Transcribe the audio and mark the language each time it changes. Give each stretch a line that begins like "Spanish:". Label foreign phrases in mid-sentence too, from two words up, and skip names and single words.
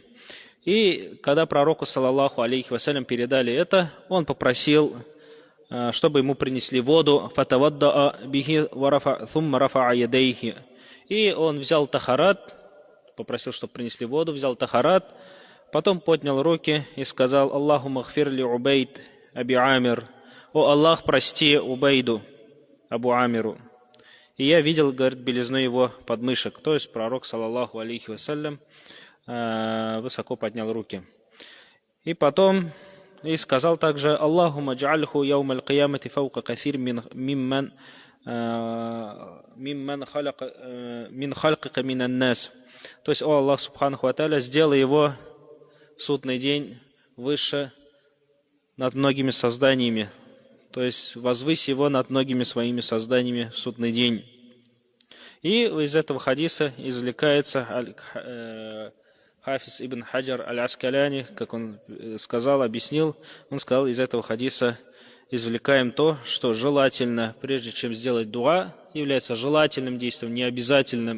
Russian: И когда пророку,
Arabic: صلى الله عليه وسلم,
Russian: передали это, он попросил, чтобы ему принесли воду, и он взял тахарат, попросил, чтобы принесли воду, взял тахарат, потом поднял руки и сказал:
Arabic: اللهم اغفر لعبيد أبي عامر,
Russian: о Аллах, прости Убейду Абу Амиру. И я видел, говорит, белизну его подмышек, то есть пророк,
Arabic: صلى الله عليه وسلم,
Russian: высоко поднял руки. И потом и сказал также:
Arabic: اللهم اجعله يوم القيامة فوق كثير من خلقك من الناس.
Russian: То есть, о Аллах
Arabic: سبحانه وتعالى,
Russian: сделай его в судный день выше над многими созданиями. То есть, возвысь его над многими своими созданиями в судный день. И из этого хадиса извлекается Хафиз ибн Хаджар аль-Аскаляни, как он сказал, объяснил, он сказал, из этого хадиса извлекаем то, что желательно, прежде чем сделать дуа, является желательным действием, не обязательным.